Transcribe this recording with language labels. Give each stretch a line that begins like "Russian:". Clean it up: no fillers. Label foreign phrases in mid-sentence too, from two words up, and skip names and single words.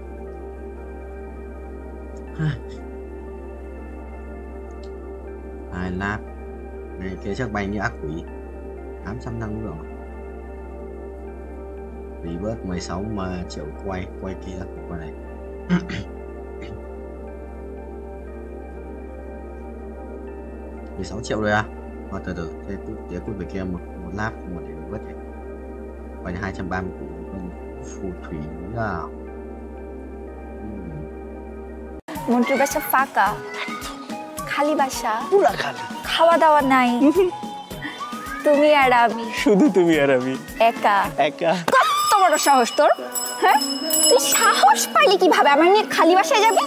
Vietnamese: hai lap này kia chắc bay như ác quỷ 800 năng lượng vì bớt 16 mà triệu quay kia qua này. 16 triệu rồi à? Từ từ, thế cút về kia một lap mà để vớt này. Quay 230 củ phù thủy à.
Bangla: মন্টুর বাসা ফাঁকা, খালি বাসা, পুরা খালি, খাওয়া দাওয়া নাই, তুমি আর আমি, শুধু তুমি আর আমি, একা একা। কত বড় সাহস তোর? হ্যাঁ, তুই সাহস পাইলি কিভাবে আমার নিয়ে খালি বাসায় যাবি?